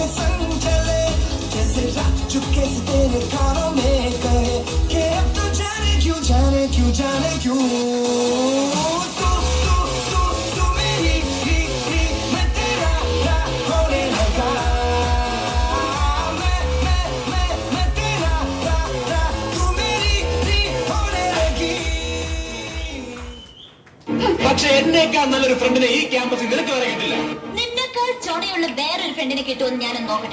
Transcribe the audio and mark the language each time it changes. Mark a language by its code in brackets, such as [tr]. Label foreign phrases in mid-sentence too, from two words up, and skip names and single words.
[hi] संग चले, जैसे रात चुपके से तेरे कानों में कहे कि अब तो जाने क्यों जाने क्यों जाने क्यों तू तू तू तू मेरी ही मैं तेरा होने लगा, मैं तेरा तू मेरी ही होने लगी. [ml] പക്ഷെ എന്നേക്കാൾ നല്ലൊരു ഫ്രണ്ടിനെ ഈ ക്യാമ്പസിൽ നിനക്ക് വരെ കിട്ടില്ല. നിന്നെക്കാൾ ചോണയുള്ള വേറൊരു ഫ്രണ്ടിനെ കിട്ടുമെന്ന് ഞാനൊന്ന് നോക്കട്ടെ.